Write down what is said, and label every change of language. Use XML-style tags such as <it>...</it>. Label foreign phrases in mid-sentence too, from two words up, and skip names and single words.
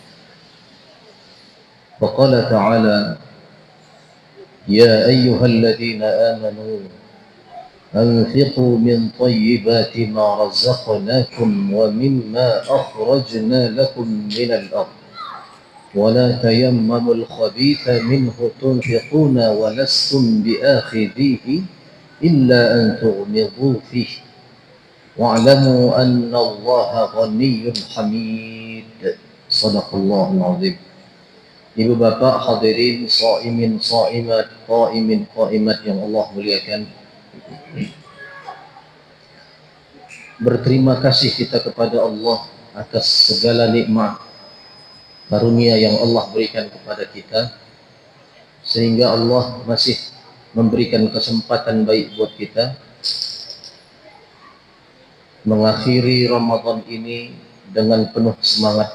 <ar>فقال تعالى: يا أيها الذين آمنوا أنفقوا من طيبات ما رزقناكم ومما أخرجنا لكم من الأرض ولا تيمموا الخبيث منه تنفقون ولستم بآخذيه إلا أن تغمضوا فيه واعلموا أن الله غني حميد. صدق الله العظيم.</ar> <id>Ibu bapak hadirin</id> <ar>صائمين صائمات قائمين قائمات</ar> <id>yang Allah muliakan, berterima kasih kita kepada Allah atas segala nikmat karunia yang Allah berikan kepada kita, sehingga Allah masih memberikan kesempatan baik buat kita mengakhiri Ramadan ini dengan penuh semangat.</id>